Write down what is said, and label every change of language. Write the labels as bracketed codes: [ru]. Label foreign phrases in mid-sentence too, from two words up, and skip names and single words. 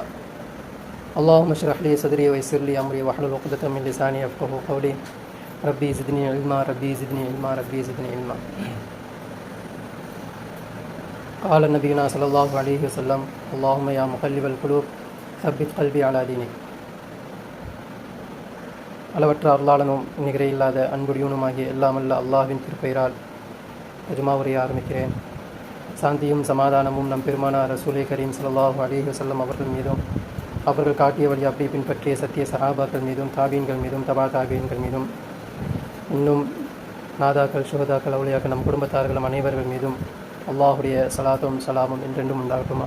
[ar] اللهم اشرح لي صدري و يسر لي أمري واحلل عقدة من لساني يفقهوا قولي. رب زدني علما رب زدني علما رب زدني علما. قال نبينا صلى الله عليه وسلم اللهم يا مقلب القلوب ثبت قلبي على دينك. [ta] அளவற்ற அருளாளனும் நிகரே இல்லாத அன்புடையவனுமாகிய எல்லாமல்ல அல்லாஹ்வின் திருப்பெயரால் ஜுமா உரையை ஆரம்பிக்கிறேன். சாந்தியும் சமாதானமும் நம் பெருமானார் ரசூலே கரீம் [ar] صلى الله عليه وسلم [ta] அவர்கள் மீதும், அவர்கள் காட்டிய வழி அப்படி பின்பற்றிய சத்திய சஹாபாக்கள் மீதும், தாபீன்கள் மீதும், தபா தாபீன்கள் மீதும், இன்னும் நாதாக்கள், ஷுஹதாக்கள், அவுலியாக்கள், நம் குடும்பத்தார்களும் அனைவர்கள் மீதும் அல்லாஹுடைய சலாத்தும் சலாமும் என்றென்றும் உண்டாகட்டுமாக.